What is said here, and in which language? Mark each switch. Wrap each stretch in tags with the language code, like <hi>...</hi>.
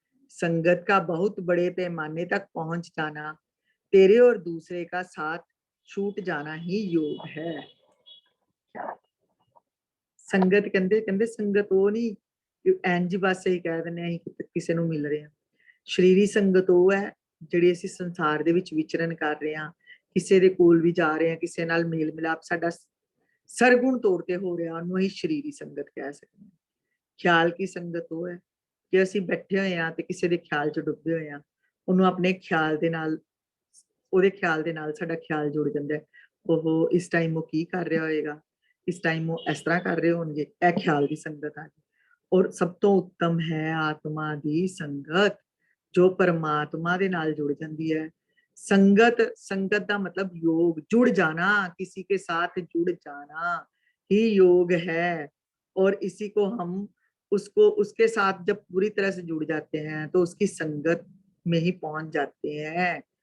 <hi>संगत का बहुत बड़े पैमाने तक पहुंच जाना, तेरे और दूसरे का साथ छूट जाना ही योग है। संगत कहते कहते संगत वो नहीं इंज बस ही कह देने किसी ਨੂੰ मिल रहे हैं। शरीरी संगत वो है</hi> <pa>ਜਿਹੜੀ ਅਸੀਂ ਸੰਸਾਰ ਦੇ ਵਿੱਚ ਵਿਚਰਨ ਕਰ ਰਹੇ ਹਾਂ, ਕਿਸੇ ਦੇ ਕੋਲ ਵੀ ਜਾ ਰਹੇ ਹਾਂ, ਕਿਸੇ ਨਾਲ ਮੇਲ ਮਿਲਾਪ ਸਾਡਾ ਸਰਗੁਣ ਤੌਰ ਤੇ ਹੋ ਰਿਹਾ, ਉਹਨੂੰ ਹੀ ਸ਼ਰੀਰੀ ਸੰਗਤ ਕਹਿ ਸਕਦੇ ਹਾਂ। ਖਿਆਲ ਕੀ ਸੰਗਤ ਉਹ ਹੈ ਕਿ ਅਸੀਂ ਬੈਠੇ ਹੋਏ ਹਾਂ ਤੇ ਕਿਸੇ ਦੇ ਖਿਆਲ 'ਚ ਡੁੱਬੇ ਹੋਏ ਹਾਂ, ਉਹਨੂੰ ਆਪਣੇ ਖਿਆਲ ਦੇ ਨਾਲ, ਉਹਦੇ ਖਿਆਲ ਦੇ ਨਾਲ ਸਾਡਾ ਖਿਆਲ ਜੁੜ ਜਾਂਦਾ ਹੈ। ਉਹ ਇਸ ਟਾਈਮ ਉਹ ਕੀ ਕਰ ਰਿਹਾ ਹੋਏਗਾ, ਇਸ ਟਾਈਮ ਉਹ ਇਸ ਤਰ੍ਹਾਂ ਕਰ ਰਹੇ ਹੋਣਗੇ, ਇਹ ਖਿਆਲ ਦੀ ਸੰਗਤ ਆ ਗਈ। ਔਰ ਸਭ ਤੋਂ ਉੱਤਮ ਹੈ ਆਤਮਾ ਦੀ ਸੰਗਤ, जो परमात्मा दे नाल जुड़ जाती है।</pa> <hi>संगत, संगत का मतलब योग, जुड़ जाना, किसी के साथ जुड़ जाना ही योग है। और इसी को हम उसको उसके साथ जब पूरी तरह से जुड़ जाते हैं तो उसकी संगत में ही पहुंच जाते हैं।</hi>